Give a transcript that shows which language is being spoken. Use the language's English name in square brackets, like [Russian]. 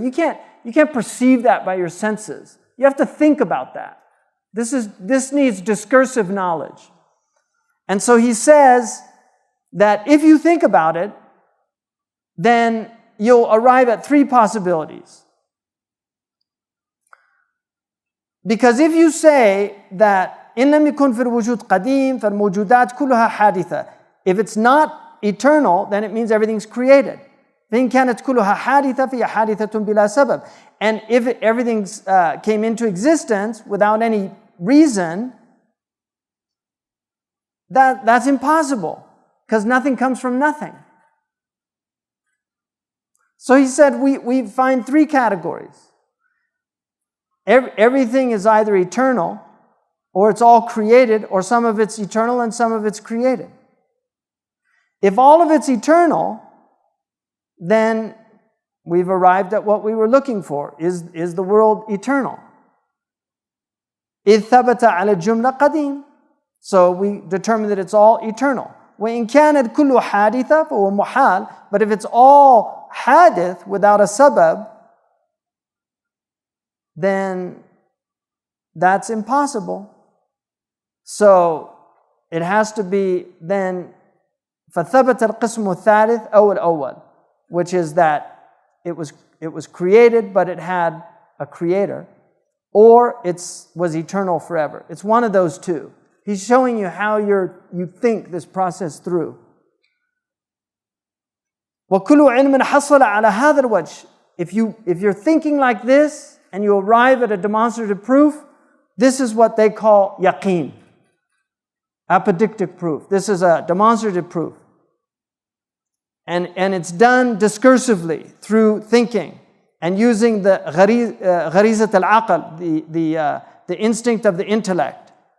[English] You can't perceive that by your senses. You have to think about that. This needs discursive knowledge. And so he says that if you think about it, then you'll arrive at three possibilities. Because if you say that [Arabic] إن لم يكن في الوجود قديم فالموجودات كلها حادثة. [English] If it's not eternal, then it means everything's created. [Arabic] فإن كانت كلها حادثة فهي حادثة بلا سبب. [English] And if everything came into existence without any reason, that's impossible, because nothing comes from nothing. So he said we find three categories. Everything is either eternal, or it's all created, or some of it's eternal and some of it's created. If all of it's eternal, then we've arrived at what we were looking for. Is the world eternal? [Arabic] إذ ثبت على الجملة قديم. [English] So we determine that it's all eternal. [Arabic] وإن كانت كل حادثة فهو محال. [English] But if it's all hadith without a sabab, then that's impossible. So it has to be then [Arabic] فثبت القسم الثالث أو الأول, [English] which is that it was created but it had a creator, or it was eternal forever. It's one of those two. He's showing you how you think this process through. [Arabic] وكل علم حصل على هذا الوجه. [English] If you're thinking like this and you arrive at a demonstrative proof, this is what they call yaqeen, apodictic proof. This is a demonstrative proof. And it's done discursively through thinking and using the gharizat al-aql, the instinct of the intellect.